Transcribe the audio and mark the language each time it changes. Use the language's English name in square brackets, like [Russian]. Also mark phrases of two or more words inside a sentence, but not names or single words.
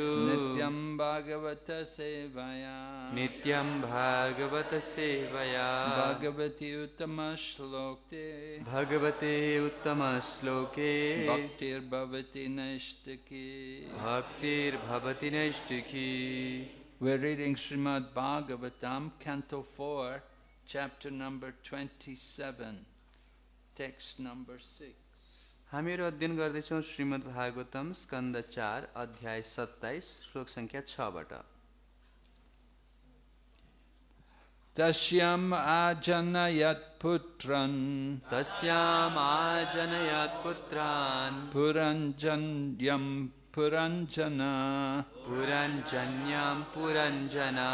[Sanskrit] नित्यं भागवत सेवया नित्यं भागवत सेवया भगवति उत्तम श्लोक्ते भगवते उत्तम श्लोके भक्तिर् भवति नष्टकी भक्तिर् भवति नैष्ठिकी. [English] We're reading Srimad Bhagavatam, Canto 4, Chapter number 27, Text number 6. [Nepali] हामीहरू अध्ययन गर्दैछौँ श्रीमद् भागवतम स्कन्द 4 अध्याय 27 श्लोक संख्या 6 बाट [Sanskrit] तस्याम् अजनयत् पुत्रान् पुरञ्जन्याम् पुरञ्जन puranjana